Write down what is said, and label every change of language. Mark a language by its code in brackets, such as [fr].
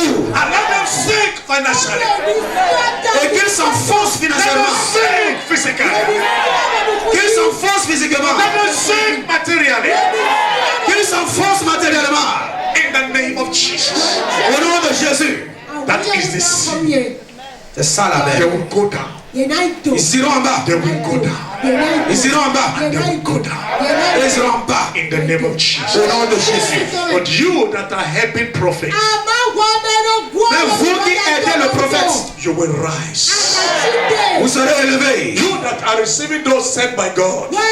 [en] And let them sink financially. [fr] Et qu'ils s'enfoncent financièrement. [en] Sink physically. [fr] Qu'ils s'enfoncent physiquement. [en] Let them sink materially. [fr] Qu'ils s'enfoncent matériellement. [en] In the name of Jesus. [fr] Au nom de Jésus. [en] That is the seed. [fr] C'est ça la [en] They [fr] mère. [en] will go down. [fr] Ils iront en bas. [en] They will go down. [fr] Ils iront en bas. [en] They will go down. [fr] Ils iront en bas. [en] In the name of Jesus. [fr] Au nom de Jésus. [en] But you that are helping prophets, [fr] Mais vous qui aidez le prophète, [en] you will rise. [fr] vous serez élevés. [en] You that are receiving those sent by God,